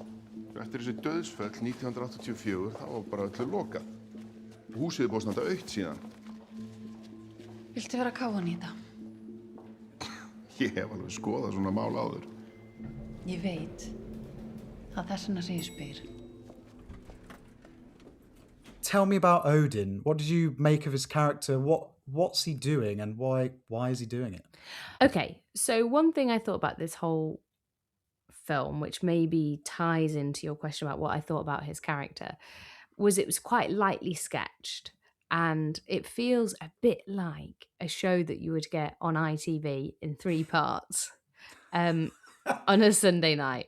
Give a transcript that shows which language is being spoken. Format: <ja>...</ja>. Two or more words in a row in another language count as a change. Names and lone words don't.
<is>Eftir þessi dauðsföll 1984, það var bara öllu lokað. Húsið er búið að standa autt síðan. Viltu vera að káfa hann í þetta? Ég hef alveg skoðað svona mál áður. Ég veit. Það er þess vegna sem ég spyr.</is> <en>Tell me about Odin. What did you make of his character? What's he doing, and why is he doing it? Okay, so one thing I thought about this whole film, which maybe ties into your question about what I thought about his character, was it was quite lightly sketched, and it feels a bit like a show that you would get on ITV in 3 parts on a Sunday night.</en>